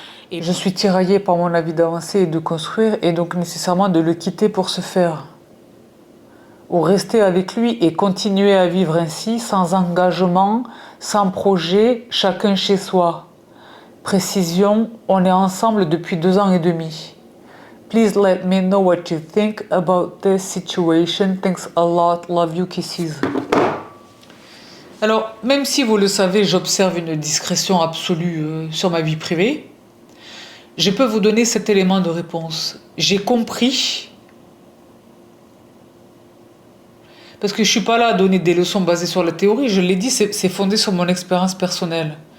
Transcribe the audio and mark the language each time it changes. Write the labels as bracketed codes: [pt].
[fr] Et je suis tiraillée par mon envie d'avancer et de construire, et donc nécessairement de le quitter pour se faire. Ou rester avec lui et continuer à vivre ainsi, sans engagement, sans projet, chacun chez soi. Précision, on est ensemble depuis 2 ans et demi. [en] Please let me know what you think about this situation. Thanks a lot. Love you, kisses. [fr] Alors, même si vous le savez, j'observe une discrétion absolue sur ma vie privée, je peux vous donner cet élément de réponse. J'ai compris, parce que je ne suis pas là à donner des leçons basées sur la théorie, je l'ai dit, c'est fondé sur mon expérience personnelle.